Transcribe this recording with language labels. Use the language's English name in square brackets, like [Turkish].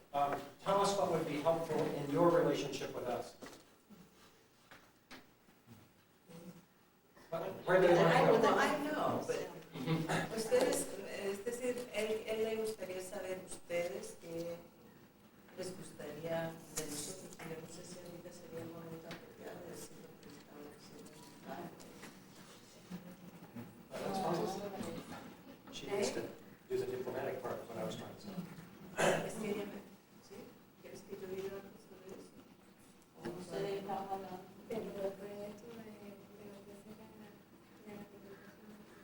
[English] Tell us what would be helpful in your relationship with us. Where do you want to go? I know, but [Spanish] ustedes, es decir, él le gustaría saber ustedes qué les gustaría de nosotros. Yo no sé si ahorita sería el momento apropiado de decir lo que estamos haciendo. [English] That's fine. She needs to do the diplomatic part of what I was trying to say. [Spanish] Es que ella me- ¿sí? ¿Quieres que yo diga algo sobre eso? Ustedes estaban hablando. Pero el proyecto de lo que será de la publicación